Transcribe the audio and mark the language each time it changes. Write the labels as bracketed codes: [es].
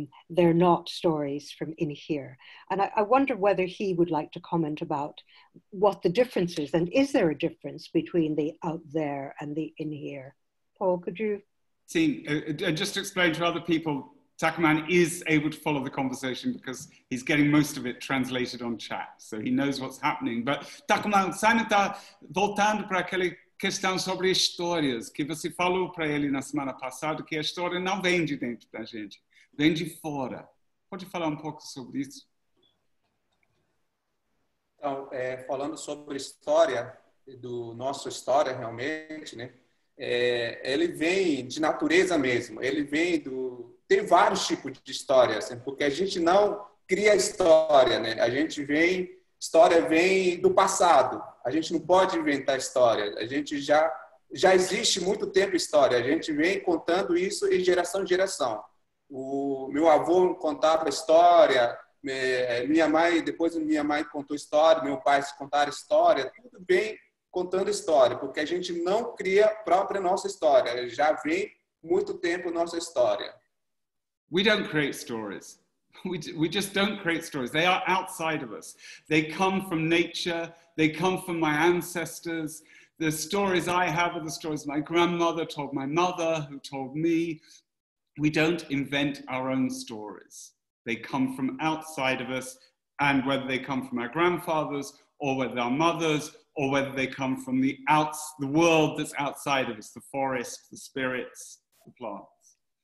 [en] They're not stories from in here. And I wonder whether he would like to comment about what the difference is, and is there a difference between the out there and the in here? Paul, could you? See, just to explain to other people, Takuma is able to follow the conversation because he's getting most of it translated on chat, so he knows what's happening. [pt] But Takuma, Simon está voltando para aquela questão sobre histórias que você falou para ele na semana passada, que a história não vem de dentro da gente, vem de fora. Pode falar um pouco sobre isso? Então, falando sobre história, do nosso história realmente, né? Ele vem de natureza mesmo, ele vem tem vários tipos de história, assim, porque a gente não cria história, né? História vem do passado, a gente não pode inventar história, a gente já existe muito tempo história, a gente vem contando isso de geração em geração. O meu avô contava história, minha mãe, depois minha mãe contou história, meu pai contaram história, tudo vem contando história, porque a gente não cria a própria nossa história, já vem muito tempo nossa história. [en] We don't create stories. We just don't create stories. They are outside of us. They come from nature. They come from my ancestors. The stories I have are the stories my grandmother told my mother, who told me. We don't invent our own stories. They come from outside of us, and whether they come from our grandfathers or whether our mothers, or whether they come from the world that's outside of us, the forest, the spirits, the plants.